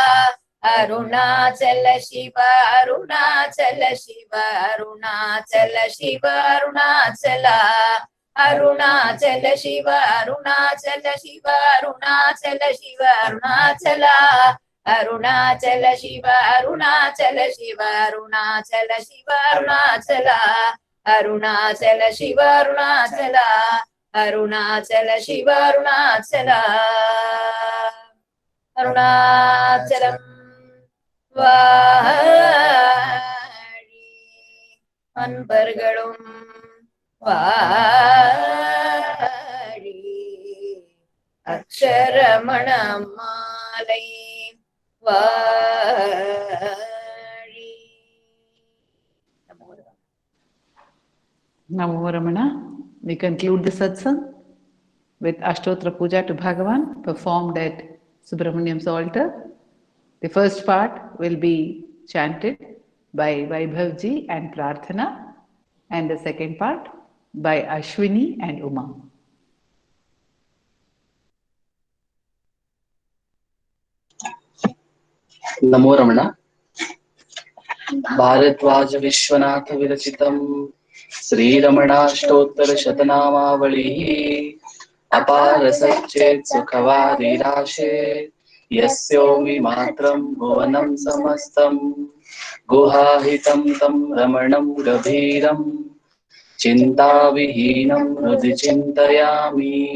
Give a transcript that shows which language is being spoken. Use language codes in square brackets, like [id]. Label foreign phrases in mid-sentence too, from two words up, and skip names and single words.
[ta] அருணாச்சல சிவ அருணாச்சல சிவ அருணாச்சல சிவ அருணாச்சலா. அருணாச்சல சிவ அருணாச்சல சிவ அருணாச்சல சிவ அருணாச்சலா. அருணாச்சல சிவ அருணாச்சல சிவ அருணாச்சல சிவ அருணாச்சலா. [sa] अरुणाचल शिव अरुणाचल अरुणाचल शिव अरुणाचल अरुणाचलं [ta] வாழி அன்பர்களும் வாழி அக்ஷரமண மாலை வாழி. [en] Namo Ramana. We conclude the satsang with Ashtotra Puja to Bhagavan performed at Subramaniam's altar. The first part will be chanted by Vaibhavji and Prarthana, and the second part by Ashwini and Uma. [sa] नमो रमण भारद्वाज विश्वनाथ विरचितं श्रीरमणाष्टोत्तर शतनामावलिः अपार सच्चेत् सुखवारिराशे यस्योमि मात्रं भुवनं समस्तं गुहाहितं तं रमणं गभीरं चिन्ताविहीनं हृदि चिन्तयामि।